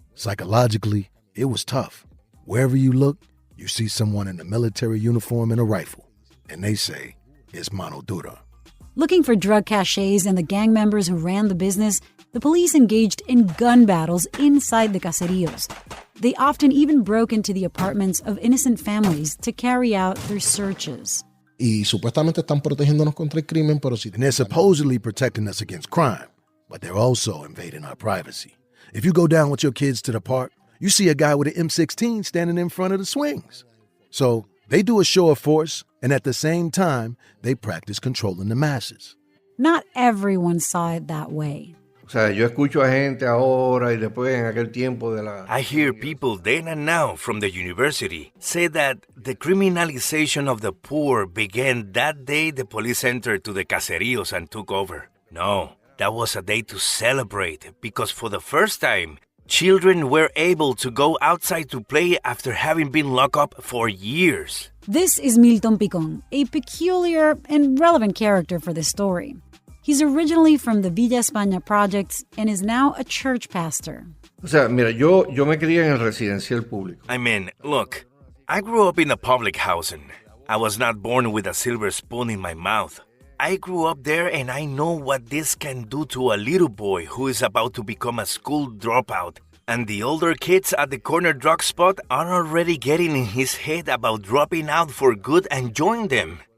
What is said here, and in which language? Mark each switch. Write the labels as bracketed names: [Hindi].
[English] Psychologically, it was tough. Wherever you look, you see someone in a military uniform and a rifle, and they say, it's Mano Dura. Looking for drug caches and the gang members who ran the business, the police engaged in gun battles inside the caseríos. They often even broke into the apartments of innocent families to carry out their searches. [Spanish] Y supuestamente están protegiéndonos contra el crimen, pero si... [English] And they're supposedly protecting us against crime, but they're also invading our privacy. If you go down with your kids to the park, you see a guy with an M16 standing in front of the swings. So they do a show of force, and at the same time, they practice controlling the masses. Not everyone saw it that way. [Spanish] O sea, yo escucho a gente ahora y después en aquel tiempo de la... [English] I hear people then and now from the university say that the criminalization of the poor began that day the police entered to the caseríos and took over. No, that was a day to celebrate because for the first time, children were able to go outside to play after having been locked up for years. This is Milton Picon, a peculiar and relevant character for this story. He's originally from the Villa España projects and is now a church pastor. [Spanish] O sea, mira, yo me crié en el residencial público. [English] I mean, look, I grew up in a public housing. I was not born with a silver spoon in my mouth. I grew up there and I know what this can do to a little boy who is about to become a school dropout. And the older kids at the corner drug spot are already getting in his head about dropping out for good and join them.